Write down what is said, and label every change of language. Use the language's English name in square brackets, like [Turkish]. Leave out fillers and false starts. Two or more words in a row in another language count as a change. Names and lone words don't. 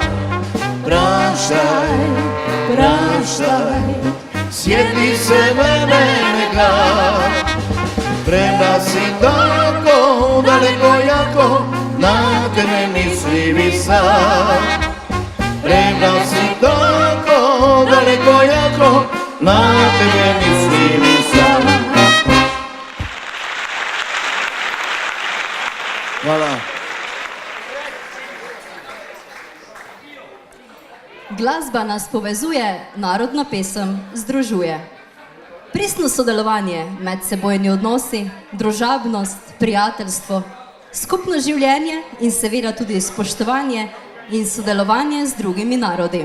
[Croatian] Praštaj, praštaj, sjeti se mene nekad. Premda si tako daleko jako, na tebe mislim sad. Premda si tako daleko jako, na tebe mislim sad. Hvala. [Slovenian] Glasba nas povezuje, narodna pesem združuje. Pristno sodelovanje, medsebojni odnosi, družabnost, prijateljstvo, skupno življenje in seveda tudi spoštovanje in sodelovanje z drugimi narodi.